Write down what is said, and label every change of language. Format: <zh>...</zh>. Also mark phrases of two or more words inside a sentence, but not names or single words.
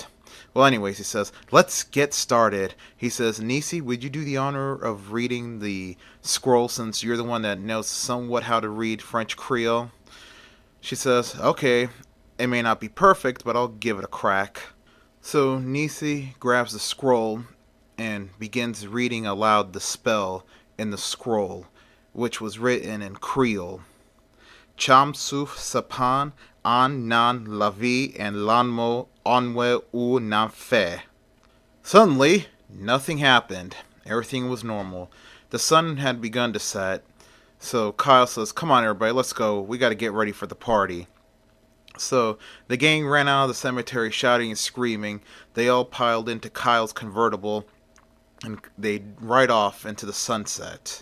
<en>Well, anyways, he says, let's get started. He says, Niecy, would you do the honor of reading the scroll since you're the one that knows somewhat how to read French Creole? She says, okay, it may not be perfect, but I'll give it a crack. So Niecy grabs the scroll and begins reading aloud the spell in the scroll, which was written in Creole.</en> <ht>Cham suf sapan an nan la vie en l'anmo onwe u nan fe.</ht> <en>Suddenly, nothing happened. Everything was normal. The sun had begun to set. So Kyle says, come on everybody, let's go. We got to get ready for the party. So the gang ran out of the cemetery shouting and screaming. They all piled into Kyle's convertible and they ride off into the sunset.</en>